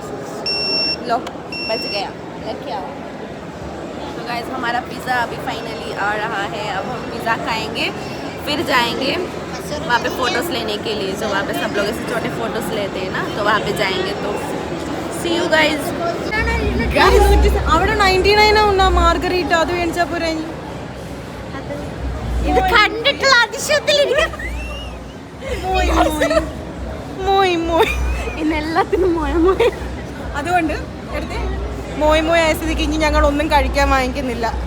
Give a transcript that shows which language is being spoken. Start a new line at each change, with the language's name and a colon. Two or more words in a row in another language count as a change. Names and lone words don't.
Hindi: लो बच गया, लेके आओ. तो गाइस हमारा पिज़्ज़ा अभी फाइनली आ रहा है. अब हम पिज़्ज़ा खाएंगे, फिर जाएंगे वहाँ पे फ़ोटोज़ लेने के लिए. जो वहाँ पे सब लोग ऐसे छोटे फ़ोटोज़ लेते हैं ना, तो वहाँ पे जाएंगे.
English: तो see you guys.
Malayalam: അവിടെ 99 ഉണ്ട മാർഗരീറ്റ, അത് മേടിച്ചാ പോരെ? ഇത് കണ്ടിട്ടുള്ള അതിശയത്തിലിരിക്കും. മോയ് മോയ്. ഇന്ന് എല്ലാത്തിനും മോയ മോയ. അതുകൊണ്ട് എടുത്ത് മോയ് മോയ് ആയ സ്ഥിതിക്ക് ഇനി ഞങ്ങൾ ഒന്നും കഴിക്കാൻ വാങ്ങിക്കുന്നില്ല.